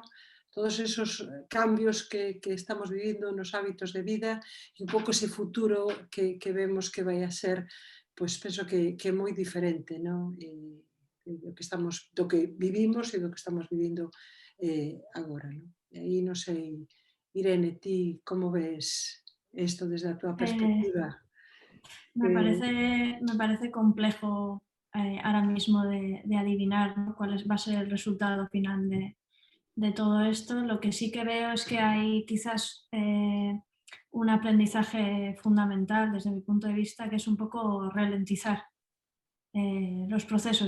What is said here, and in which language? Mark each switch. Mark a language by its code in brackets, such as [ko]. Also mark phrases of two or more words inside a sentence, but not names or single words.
[gl] Todos esos cambios que estamos vivindo nos hábitos de vida e un pouco ese futuro que vemos que vai a ser, pois penso que é moi diferente, non? Do que vivimos e do que estamos vivindo agora, non? E aí non sei, Irene, ti como ves isto desde a túa perspectiva? [es] Me parece complejo ahora mismo de adivinar, ¿no?, cuál va a ser el resultado final de todo esto. Lo que sí que veo es que hay quizás un aprendizaje fundamental desde mi punto de vista, que es un poco ralentizar los procesos.